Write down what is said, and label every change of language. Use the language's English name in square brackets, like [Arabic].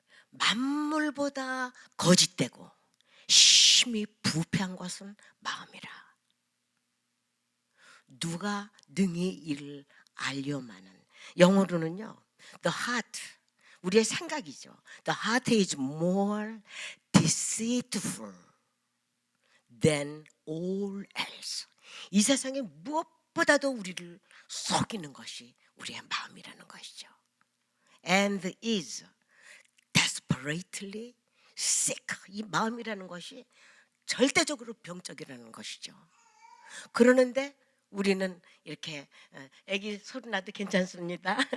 [Korean] 만물보다 거짓되고 심히 부패한 것은 마음이라. 누가 능히 이를 알려마는. 영어로는요, [English] the heart, [Korean] 우리의 생각이죠. [English] The heart is more deceitful than all else. [Korean] 이 세상에 무엇보다도 우리를 속이는 것이 우리의 마음이라는 것이죠. [English] And is desperately sick. [Korean] 이 마음이라는 것이 절대적으로 병적이라는 것이죠. 그러는데 우리는 이렇게 애기 소리 나도 괜찮습니다.